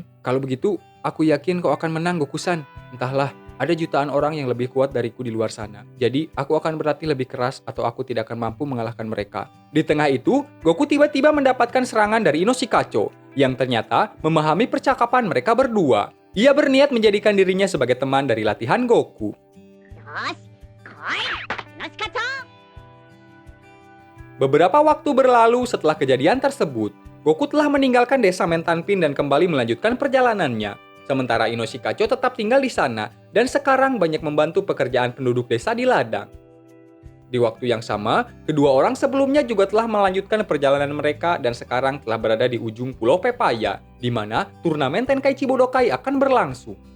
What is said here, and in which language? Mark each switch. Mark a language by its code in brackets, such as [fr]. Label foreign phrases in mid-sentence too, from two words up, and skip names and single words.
[id] Kalau begitu, aku yakin kau akan menang, Goku-san. Entahlah, ada jutaan orang yang lebih kuat dariku di luar sana. Jadi, aku akan berlatih lebih keras atau aku tidak akan mampu mengalahkan mereka. Di tengah itu, Goku tiba-tiba mendapatkan serangan dari Inoshikacho, yang ternyata memahami percakapan mereka berdua. Ia berniat menjadikan dirinya sebagai teman dari latihan Goku. [ja] よし、来い、ムシカチョウ。 [id] Beberapa waktu berlalu setelah kejadian tersebut, Goku telah meninggalkan desa Mentanpin dan kembali melanjutkan perjalanannya. Sementara Inoshikacho tetap tinggal di sana dan sekarang banyak membantu pekerjaan penduduk desa di ladang. Di waktu yang sama, kedua orang sebelumnya juga telah melanjutkan perjalanan mereka dan sekarang telah berada di ujung Pulau Pepaya, di mana turnamen Tenkaichi Budokai akan berlangsung.